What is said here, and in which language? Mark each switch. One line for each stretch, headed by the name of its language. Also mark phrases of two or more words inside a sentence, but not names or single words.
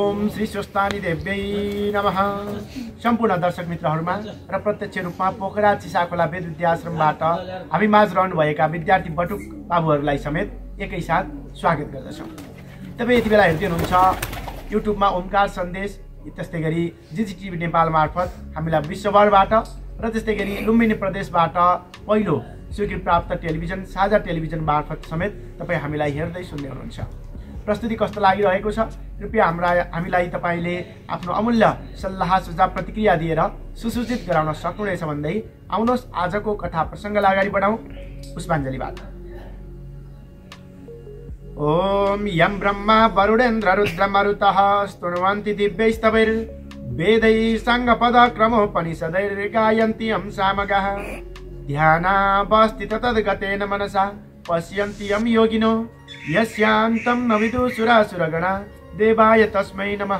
Sanskrit: श्री स्वस्तानी देव्यै नमः।
Nepali: सम्पूर्ण दर्शक मित्रहरूमा र प्रत्यक्ष रूपमा पोखरा चिसाखोला वेद विद्याश्रमबाट हामी माझ रहनुभएका विद्यार्थी बटुक बाबुहरूलाई समेत एकैसाथ स्वागत गर्दछौँ। तपाईँ यति बेला हेर्दै हुनुहुन्छ युट्युबमा ओमकार सन्देश, त्यस्तै गरी जिजिटिभी नेपाल मार्फत हामीलाई विश्वभरबाट र त्यस्तै गरी लुम्बिनी प्रदेशबाट पहिलो स्वीकृति प्राप्त टेलिभिजन साझा टेलिभिजन मार्फत समेत तपाईँ हामीलाई हेर्दै सुन्दै हुनुहुन्छ। प्रस्तुति कस्तो लागिरहेको छ कृपया हामीलाई तपाईँले आफ्नो अमूल्य सल्लाह सुझाव प्रतिक्रिया दिएर सुसूचित गराउन सक्नुहुनेछ भन्दै आउनुहोस् आजको कथा प्रसङ्गलाई अगाडि बढाउँ।
Sanskrit: पुष्पाञ्जलीबाट ओम यम ब्रह्मा वरुणेन्द्र रुद्र मरुतः स्तुवन्ति दिव्यैस्तवैर् वेदैः साङ्गपद क्रमोपनिषदैर् गायन्ति यं सामगाः ध्यानावस्थित तद्गतेन मनसा पश्यन्ति यं योगिनो यस्यान्तं न विदुषुरासुरगणा देवाय तस्मै नमः।